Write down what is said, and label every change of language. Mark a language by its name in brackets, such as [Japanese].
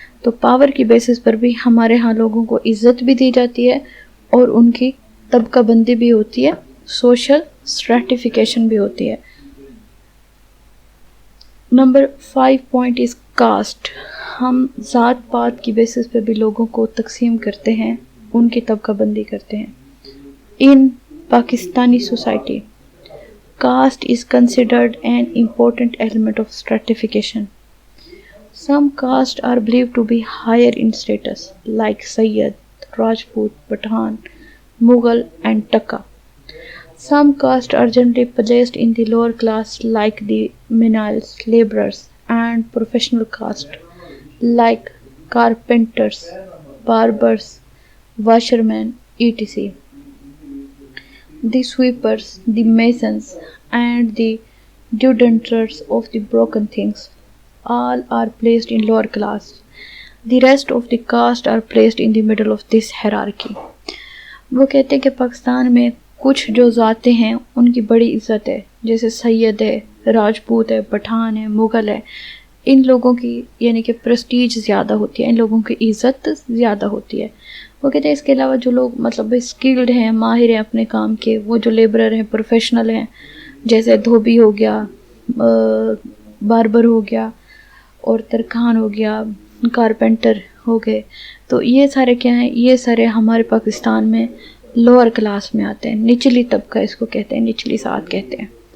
[Urdu] تو پاور کی بیسس پر بھی ہمارے ہاں لوگوں کو عزت بھی دی جاتی ہے اور ان کی طبقہ بندی بھی ہوتی ہے، سوشل اسٹریٹیفیکیشن بھی ہوتی ہے. Number 5 [English] Point is caste. [Urdu] ہم ذات پات کی بیسس پہ بھی لوگوں کو تقسیم کرتے ہیں، ان کی طبقہ بندی کرتے ہیں. [English] In Pakistani society caste is considered an important element of stratification. Some castes are believed to be higher in status, like Sayyid, Rajput, Pathan, Mughal and Taka. Some castes are generally placed in the lower class, like the menials, laborers and professional caste, like carpenters, barbers, washermen, etc. The sweepers, the masons, and the deodoranters of the broken things all are placed in lower class. The rest of the caste are placed in the middle of this hierarchy. [Urdu] وہ کہتے ہیں کہ پاکستان میں کچھ جو ذاتیں ہیں ان کی بڑی عزت ہے، جیسے سید ہے، راجپوت ہے، پٹھان ہے، مغل ہے. ان لوگوں کی یعنی کہ پریسٹیج زیادہ ہوتی ہے، ان لوگوں کی عزت زیادہ ہوتی ہے. وہ کہتے ہیں اس کے علاوہ جو لوگ مطلب اسکلڈ ہیں، ماہر ہیں اپنے کام کے، وہ جو لیبرر ہیں، پروفیشنل ہیں، جیسے دھوبی ہو گیا، باربر ہو گیا، اور ترکھان ہو گیا، کارپینٹر ہو گئے، تو یہ سارے کیا ہیں؟ یہ سارے ہمارے پاکستان میں لوور کلاس میں آتے ہیں، نچلی طبقہ اس کو کہتے ہیں، نچلی ذات کہتے ہیں.